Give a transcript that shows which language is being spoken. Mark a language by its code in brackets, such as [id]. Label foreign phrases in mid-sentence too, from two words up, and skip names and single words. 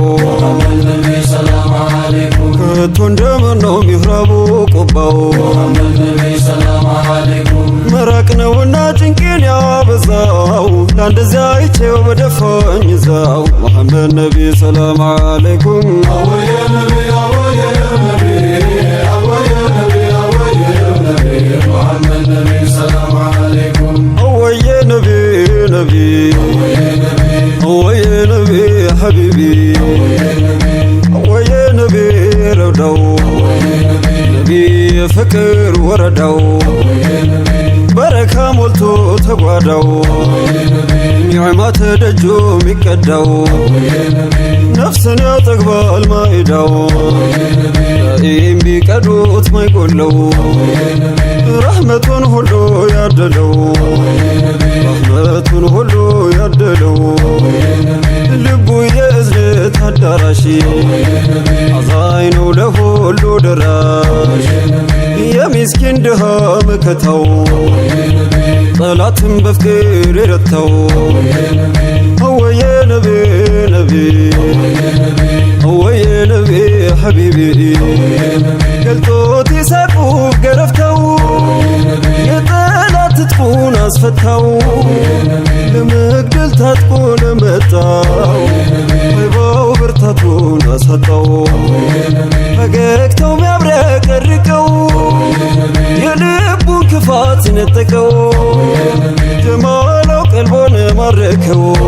[ar] محمد نبي سلام عليكم [am] ከቶ እንደምነው ሚህራቡ ቆባው [ar] محمد نبي سلام عليكم [am] መራቅ ነውና ጭንቄን ያበዛው ለአንደዚያ አይቼው በደፋኝ ዛው ሙሐመድ [ar] نبي سلام عليكم [am] አወየ ነቢ አወየ ነቢ አወየ ነቢ አወየ ነቢ ሙሐመድ [ar] نبي سلام عليكم [am] አወየ ነቢ ነቢ አወየ ነቢ አወየ [ar] نبي حبيبي [am] አወየ ነቢ አወየ ነቢ ረውዳው አወየ ነቢ ነቢ የፍቅር ወረዳው አወየ ነቢ በረካ ሞልቶ ተጓዳው አወየ ነቢ ኒዕማ ተደጆ ሚቀዳው አወየ ነቢ ነፍስን ያጠግባል ማይዳው አወየ ነቢ ዳኢም ቢቀዱት ማይጎለው አወየ ነቢ ረሕመቱን ሁሉ ያደለው አወየ ነቢ ረሕመቱን ሁሉ ያደለው አወየ ነቢ ልቡ የእዝነት አዳራሽ አወየ ነቢ አዛኝ ነው ለሁሉ ደራሽ አወየ ነቢ የሚስኪን ድሃ መከታው አወየ ነቢ ጠላትን በፍቅር የረታው አወየ ነቢ አወየ ነቢ ነቢ አወየ ነቢ አወየ [ar] نبي حبيبي [am] አወየ ነቢ ገልጦት ይሳቁ ገረፍተው የጠላት ትጥቁን አስፈታው ለመግደል ታጥቆ ለመጣው ጠይባው ብርታቱን አሳጣው ፈገግታው ሚያብረቀርቀው የልቡን ክፋት ነጠቀው ጀማላው ቀልቦን ማረከው